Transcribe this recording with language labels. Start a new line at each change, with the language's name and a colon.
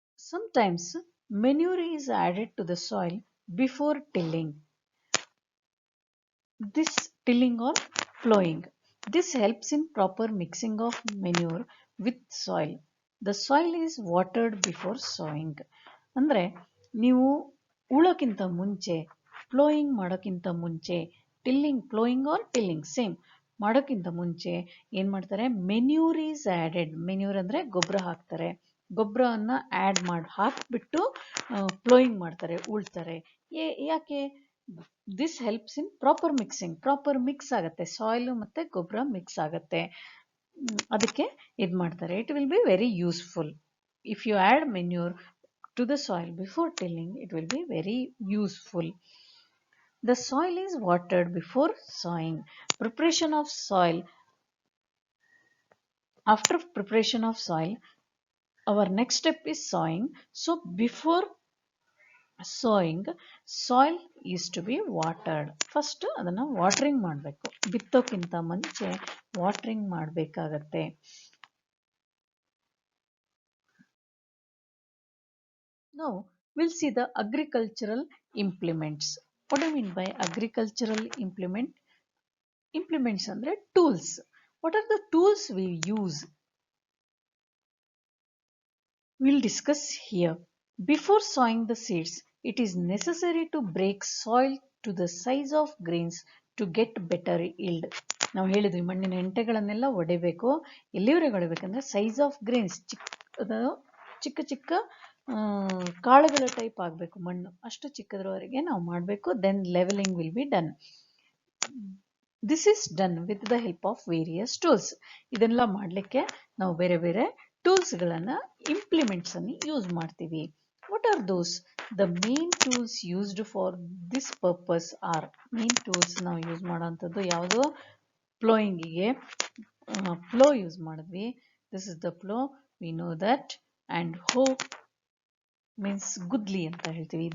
English: Sometimes manure is added to the soil before tilling. This tilling or plowing. This helps in proper mixing of manure with soil. The soil is watered before sowing.
Kannada: ಅಂದರೆ ನೀವು ಉಳೋಕ್ಕಿಂತ ಮುಂಚೆ, ploughing ಮಾಡೋಕ್ಕಿಂತ ಮುಂಚೆ, ploughing R tilling same ಮಾಡೋಕ್ಕಿಂತ ಮುಂಚೆ ಏನು ಮಾಡ್ತಾರೆ?
English: Manure is added.
Kannada: Manure ಅಂದರೆ ಗೊಬ್ಬರ ಹಾಕ್ತಾರೆ. ಗೊಬ್ಬರನ್ನ ಹಾಕ್ಬಿಟ್ಟು ಪ್ಲೋಯಿಂಗ್ ಮಾಡ್ತಾರೆ, ಉಳ್ತಾರೆ. ಯಾಕೆ?
English: This helps in proper mixing.
Kannada: Proper mix ಆಗುತ್ತೆ, ಸಾಯಿಲ್ ಮತ್ತು ಗೊಬ್ಬರ ಮಿಕ್ಸ್ ಆಗುತ್ತೆ. ಅದಕ್ಕೆ ಇದು ಮಾಡ್ತಾರೆ.
English: It will be very useful. If you add manure to the soil before tilling, it will be very useful. The soil is watered before sowing. Preparation of soil. After preparation of soil, our next step is sowing. So before sowing, soil is to be watered.
Kannada: First ಅದನ್ನ watering ಮಾಡಬೇಕು. ಬಿತ್ತೋಕ್ಕಿಂತ ಮುಂಚೆ watering ಮಾಡಬೇಕಾಗತ್ತೆ.
English: Now we'll see the agricultural implements. What do you mean by agricultural implement? Implements andre tools. What are the tools we use? We'll discuss here. Before sowing the seeds, it is necessary to break soil to the size of grains to get better yield.
Kannada: ನಾವು ಹೇಳಿದ್ವಿ ಮಣ್ಣಿನ ಹೆಂಟೆಗಳನ್ನೆಲ್ಲ ಒಡೆಯಬೇಕು. ಎಲ್ಲಿವರೆಗೆ ಒಡೆಯಬೇಕಂದ್ರೆ
English: size of grains,
Kannada: ಚಿಕ್ಕ ಚಿಕ್ಕ ಕಾಳುಗಳ type ಆಗಬೇಕು ಮಣ್ಣು, ಅಷ್ಟು ಚಿಕ್ಕದ್ರವರೆಗೆ ನಾವು ಮಾಡಬೇಕು.
English: Then levelling will be done. This is done with the help of various tools.
Kannada: ಇದನ್ನೆಲ್ಲ ಮಾಡಲಿಕ್ಕೆ ನಾವು ಬೇರೆ ಬೇರೆ ಟೂಲ್ಸ್ಗಳನ್ನು, ಇಂಪ್ಲಿಮೆಂಟ್ಸನ್ನು ಯೂಸ್ ಮಾಡ್ತೀವಿ.
English: What are those? The main tools used for this purpose are, main tools
Kannada: ನಾವು ಯೂಸ್ ಮಾಡೋಂಥದ್ದು ಯಾವುದು? ಪ್ಲೋಯಿಂಗಿಗೆ ಪ್ಲೋ ಯೂಸ್ ಮಾಡಿದ್ವಿ.
English: This is the plough, we know that. And hoe means
Kannada: ಗುದ್ಲಿ ಅಂತ ಹೇಳ್ತೀವಿ.